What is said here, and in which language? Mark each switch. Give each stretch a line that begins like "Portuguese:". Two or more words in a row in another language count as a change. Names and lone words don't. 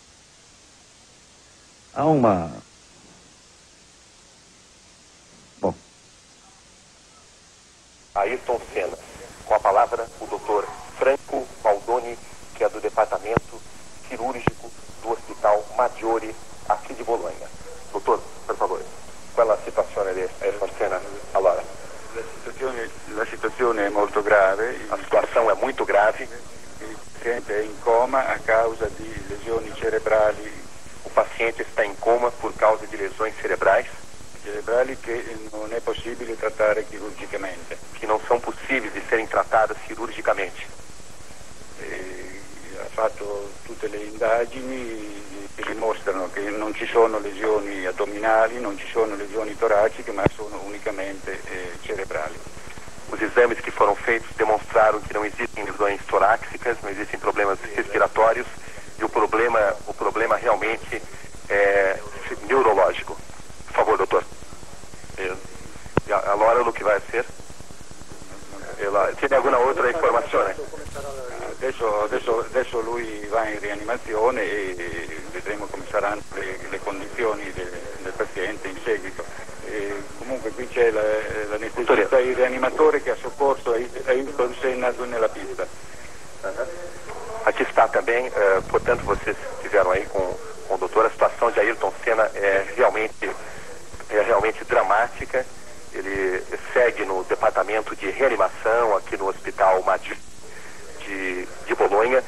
Portuguese: Há uma... Bom. Ayrton Senna. Com a palavra, o doutor Franco Baldoni, que é do Departamento Cirúrgico do Hospital Maggiore, aqui de Bologna. Doutor,
Italian: per favore, qual è la situazione di Ayrton Senna? Allora, la situazione è molto grave.
Portuguese: A situação é muito grave.
Italian: Il paziente è in coma a causa di lesioni cerebrali.
Portuguese: O paciente está em coma por causa de lesões cerebrais
Italian: Che non è possibile trattare chirurgicamente.
Portuguese: que não são possíveis de serem tratadas cirurgicamente.
Italian: Ha fatto tutte le indagini che dimostrano che non ci sono lesioni addominali, non ci sono lesioni toraciche, ma sono unicamente cerebrali.
Portuguese: Os exames que foram feitos demonstraram que não existem lesões torácicas, não existem problemas respiratórios e o problema realmente é neurológico. Por favor, doutor.
Italian: Allora lo che vai a ser?
Spanish: Tiene alguna
Italian: altra informazione? Adesso lui va in rianimazione e vedremo come saranno le condizioni del paziente in seguito. Comunque qui c'è l'anestesista e il rianimatore che ha soccorso Ayrton Senna nella pista.
Portuguese: Aqui está também, portanto, vocês estiveram aí com o doutor. A situação de Ayrton Senna é realmente dramática. Ele segue no departamento de reanimação aqui no Hospital Maggiore de Bolonha.